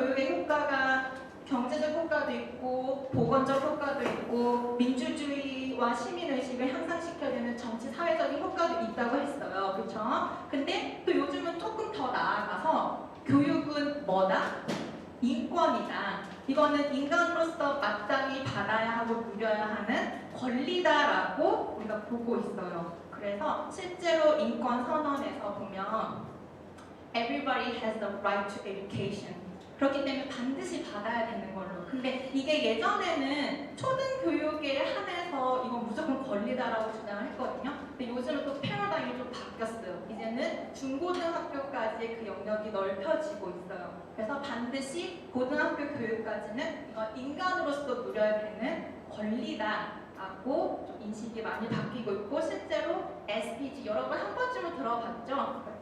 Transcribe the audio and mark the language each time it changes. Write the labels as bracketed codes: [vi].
[ko] 교육의 효과가 경제적 효과도 있고 보건적 효과도 있고 민주주의와 시민의식을 향상시켜야 되는 정치 사회적인 효과도 있다고 했어요. 그렇죠? 근데 또 요즘은 조금 더 나아가서 교육은 뭐다? 인권이다. 이거는 인간으로서 마땅히 받아야 하고 누려야 하는 권리다라고 우리가 보고 있어요. 그래서 실제로 인권 선언에서 보면 [en] Everybody has the right to education. [ko] 그렇기 때문에 반드시 받아야 되는 걸로. 근데 이게 예전에는 초등교육에 한해서 이건 무조건 권리다라고 주장을 했거든요. 근데 요즘은 또 패러다임이 좀 바뀌었어요. 이제는 중고등학교까지 그 영역이 넓혀지고 있어요. 그래서 반드시 고등학교 교육까지는 이건 인간으로서 누려야 되는 권리다라고 좀 인식이 많이 바뀌고 있고 실제로 SDG 여러분 한 번쯤은 들어봤죠?